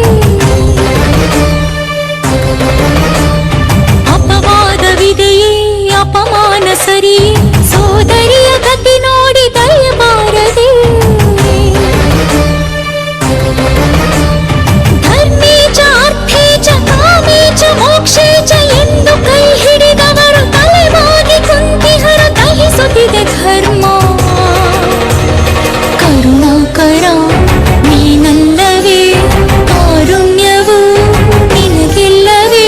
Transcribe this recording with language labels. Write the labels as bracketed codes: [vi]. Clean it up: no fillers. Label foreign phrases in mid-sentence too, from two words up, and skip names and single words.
[kn] ಅಪವಾದವಿದೆಯೇ, ಅಪಮಾನ ಸರಿಯೇ, ಸೋದರಿಯ ಗತಿ ನೋಡಿ ದಯಬಾರದೆ. [sa] ಧರ್ಮೇ ಚ ಅರ್ಥೇ ಚ ಕಾಮೇ ಚ ಮೋಕ್ಷೇ ಚ [kn] ಎಂದು ಕೈ ಹಿಡಿದವರು ತಲೆಬಾಗಿ ಕುಂತಿಹರ ದಹಿಸುತ್ತಿದೆ ಧರ್ಮ. ಕರುಣಾಕರ ನೀನಲ್ಲವೇ, ಕಾರುಣ್ಯವು ನಿನಗಿಲ್ಲವೇ.